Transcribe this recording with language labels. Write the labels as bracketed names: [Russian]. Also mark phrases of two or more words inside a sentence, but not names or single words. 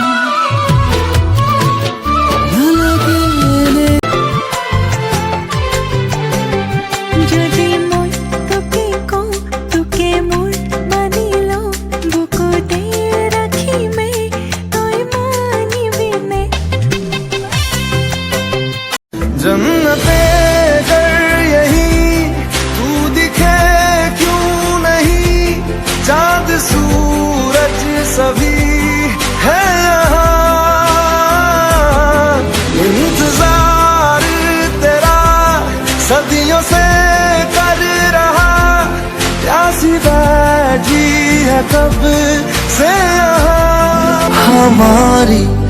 [Assamese] যদি মই তোকে কওঁ তোকে মোৰ মানি লওঁ বুকুতে ৰাখিমে তই মানিবিনে [Hindi] जन्नते अगर यही तू दिखे क्यों नहीं चाँद सूरज सभी है यहाँ इंतजार तेरा सदियों से कर रहा प्यासी बैठी है कब से यहाँ हमारी